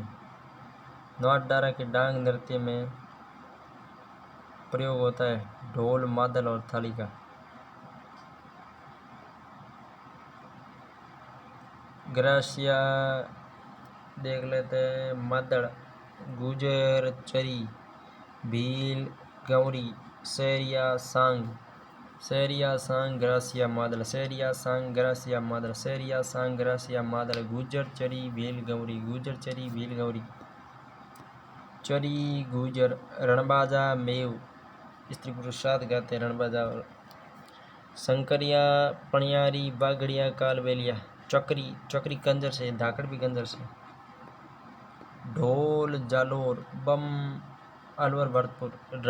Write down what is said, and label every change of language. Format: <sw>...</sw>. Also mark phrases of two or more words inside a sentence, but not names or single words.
<hi>नाथद्वारा के डांग नृत्य में प्रयोग होता है ढोल, मादल और थाली का। ग्रासिया देख लेते हैं। मादड़, गुजर, चरी, भील, गौरी, सैरिया, सांग। सैरिया, सांग, ग्रासिया, मादल। सैरिया, सांग, ग्रासिया, मादल। सैरिया, सांग, ग्रासिया, मादल। गुजर, चरी, भील, गौरी। गुजर, चरी, भील, गौरी। चरी, गुजर। रणबाजा, मेव। स्त्री पुरुष साथ गाते हैं रणबाजा। और शंकरिया, पणियारी, बागड़िया, कालबेलिया। चक्री कंजर से, धाकड़ भी कंजर से। ढोल, जालोर, बम, अलवर, भरतपुर।</hi>